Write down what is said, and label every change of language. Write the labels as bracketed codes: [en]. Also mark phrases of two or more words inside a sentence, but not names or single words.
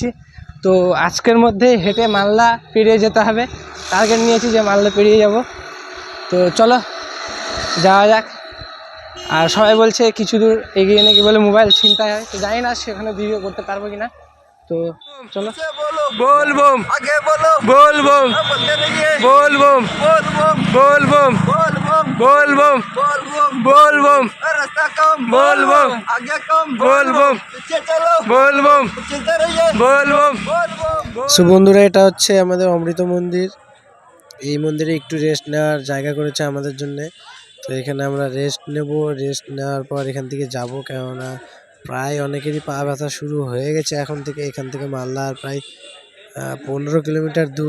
[bn] তো আজকের মধ্যে হেঁটে মালদা পেরিয়ে যেতে হবে, টার্গেট নিয়েছি যে মালদা পেরিয়ে যাব। তো চলো যাওয়া যাক। আর সবাই বলছে কিছু দূর এগিয়ে নাকি বলে মোবাইল ছিনতাই হয়, তো জানি না সেখানে ভিডিও করতে পারবো কি না। তো চলো [hi] बोल बम आगे बोलो बोल बम बोलते रहिए बोल बम बोल बम बोल बम बोल बम बोल बम बोल बम बोल बम रास्ता कम बोल बम आगे कम बोल बम पीछे चलो बोल बम चलते रहिए बोल बम। बोल बम [bn] সো বন্ধুরা, এটা হচ্ছে আমাদের অমৃত মন্দির। এই মন্দিরে একটু রেস্ট নেওয়ার জায়গা করেছে আমাদের জন্যে। তো এখানে আমরা রেস্ট নেব, রেস্ট নেওয়ার পর এখান থেকে যাব, কেননা প্রায় অনেকেরই পা ব্যথা শুরু হয়ে গেছে এখন থেকে। এখান থেকে মালদা আর প্রায় 15 কিলোমিটার দূর।